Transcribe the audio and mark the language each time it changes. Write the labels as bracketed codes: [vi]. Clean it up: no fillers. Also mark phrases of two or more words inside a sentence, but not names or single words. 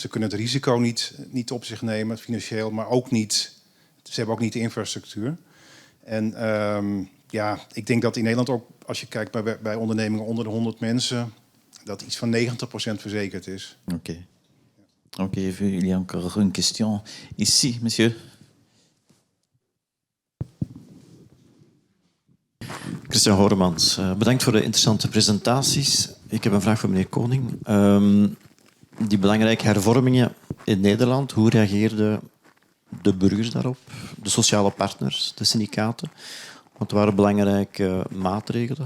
[nl] Ze kunnen het risico niet op zich nemen, financieel, maar ook niet. Ze hebben ook niet de infrastructuur. En ik denk dat in Nederland ook, als je kijkt bij ondernemingen onder de 100 mensen, dat iets van 90% verzekerd is. Oké. Oké, [fr] il y a encore une question ici, monsieur. [nl] Christian Horemans, bedankt voor de interessante presentaties. Ik heb een vraag voor meneer Koning. Die belangrijke hervormingen in Nederland, hoe reageerden de burgers daarop? De sociale partners, de syndicaten? Wat waren belangrijke maatregelen?